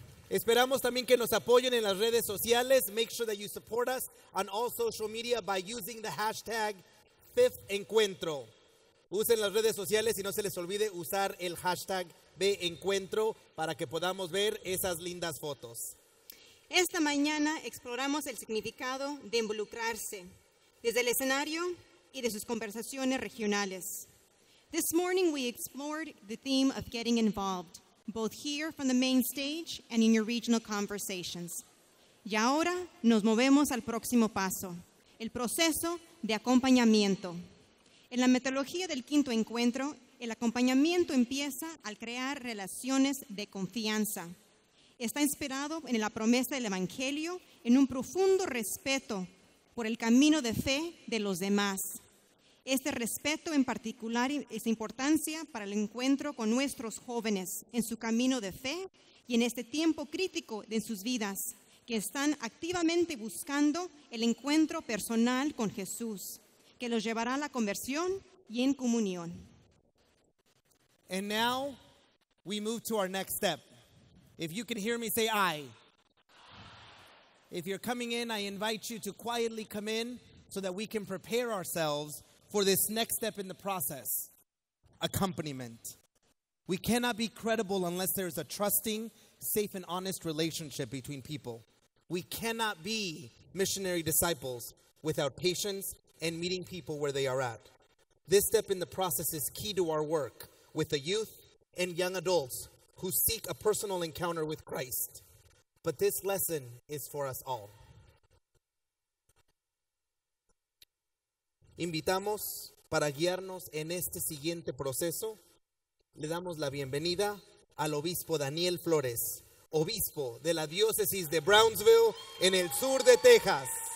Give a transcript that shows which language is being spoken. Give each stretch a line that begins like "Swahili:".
Spanish: Esperamos también que nos apoyen en las redes sociales.
English: Make sure that you support us on all social media by using the hashtag Fifth Encuentro.
Spanish: Usen las redes sociales y no se les olvide usar el hashtag BEncuentro para que podamos ver esas lindas fotos. Esta mañana exploramos el significado de involucrarse desde el escenario y de sus conversaciones regionales.
English: This morning we explored the theme of getting involved, both here from the main stage and in your regional conversations.
Spanish: Y ahora nos movemos al próximo paso, el proceso de acompañamiento. En la metodología del quinto encuentro, el acompañamiento empieza al crear relaciones de confianza. Está inspirado en la promesa del Evangelio, en un profundo respeto por el camino de fe de los demás. Este respeto en particular es de importancia para el encuentro con nuestros jóvenes en su camino de fe y en este tiempo crítico de sus vidas, que están activamente buscando el encuentro personal con Jesús, que los llevará a la conversión y en comunión.
English: And now we move to our next step. If you can hear me, say aye. If you're coming in, I invite you to quietly come in so that we can prepare ourselves for this next step in the process, accompaniment. We cannot be credible unless there's a trusting, safe, and honest relationship between people. We cannot be missionary disciples without patience and meeting people where they are at. This step in the process is key to our work with the youth and young adults who seek a personal encounter with Christ. But this lesson is for us all.
Spanish: Invitamos para guiarnos en este siguiente proceso. Le damos la bienvenida al obispo Daniel Flores, obispo de la diócesis de Brownsville en el sur de Texas.